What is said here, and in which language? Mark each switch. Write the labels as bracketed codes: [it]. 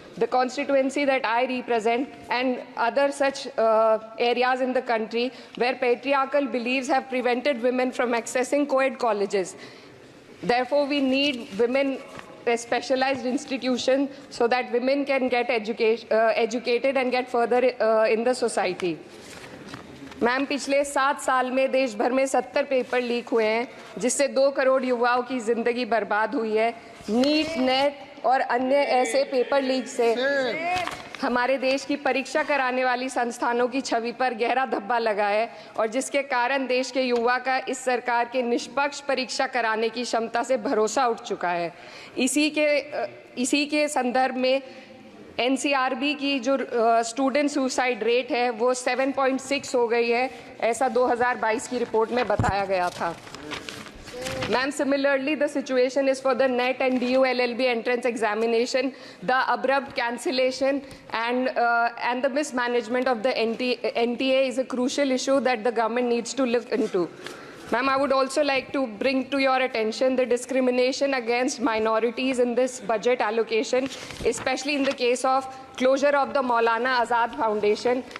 [en] The constituency that I represent and other such areas in the country where patriarchal beliefs have prevented women from accessing co-ed colleges. Therefore, we need women specialized institutions so that women can get educated and get further in the society. [hi] Ma'am, पिछले 7 साल में देश भर में 70 paper leak हुए हैं, जिससे 2 करोड़ युवाओं की जिंदगी बर्बाद हुई है। नीट, नेट और अन्य ऐसे पेपर लीक से हमारे देश की परीक्षा कराने वाली संस्थानों की छवि पर गहरा धब्बा लगा है, और जिसके कारण देश के युवा का इस सरकार के निष्पक्ष परीक्षा कराने की क्षमता से भरोसा उठ चुका है। इसी के संदर्भ में NCRB की जो स्टूडेंट सुसाइड रेट है वो 7.6 हो गई है, ऐसा 2022 की रिपोर्ट में बताया गया था। [en] Ma'am, similarly, the situation is for the NET and DU LLB entrance examination. The abrupt cancellation and the mismanagement of the NTA is a crucial issue that the government needs to look into. Ma'am, I would also like to bring to your attention the discrimination against minorities in this budget allocation, especially in the case of closure of the Maulana Azad Foundation.